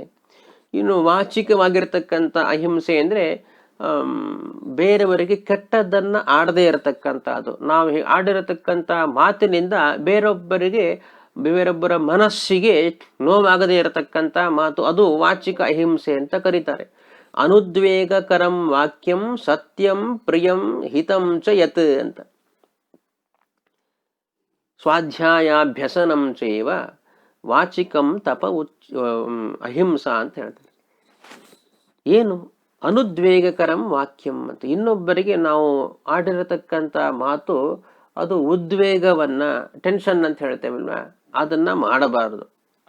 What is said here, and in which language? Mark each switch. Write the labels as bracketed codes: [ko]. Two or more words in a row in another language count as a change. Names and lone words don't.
[kn] ಇನ್ನು ವಾಚಿಕವಾಗಿರ್ತಕ್ಕಂಥ ಅಹಿಂಸೆ ಅಂದರೆ ಬೇರೆಯವರಿಗೆ ಕೆಟ್ಟದ್ದನ್ನ ಆಡದೇ ಇರತಕ್ಕಂಥದ್ದು. ನಾವು ಆಡಿರತಕ್ಕಂಥ ಮಾತಿನಿಂದ ಬೇರೊಬ್ಬರ ಮನಸ್ಸಿಗೆ ನೋವಾಗದೇ ಇರತಕ್ಕಂಥ ಮಾತು, ಅದು ವಾಚಿಕ ಅಹಿಂಸೆ ಅಂತ ಕರೀತಾರೆ. [sa] ಅನುದ್ವೇಗಕರಂ ವಾಕ್ಯಂ ಸತ್ಯಂ ಪ್ರಿಯಂ ಹಿತಂ ಚ ಯತ್ ಅಂತ. ಸ್ವಾಧ್ಯಾಯಾಭ್ಯಸನಂ ಚೈವ ವಾಚಿಕಂ ತಪ ಅಹಿಂಸಾ [kn] ಅಂತ ಹೇಳ್ತಾರೆ. ಏನು [sa] ಅನುದ್ವೇಗಕರಂ ವಾಕ್ಯಂ [kn] ಅಂತ, ಇನ್ನೊಬ್ಬರಿಗೆ ನಾವು ಆಡಿರತಕ್ಕಂಥ ಮಾತು ಅದು ಉದ್ವೇಗವನ್ನ, ಟೆನ್ಷನ್ ಅಂತ ಹೇಳ್ತೇವಲ್ವ, ಅದನ್ನ ಮಾಡಬಾರದು.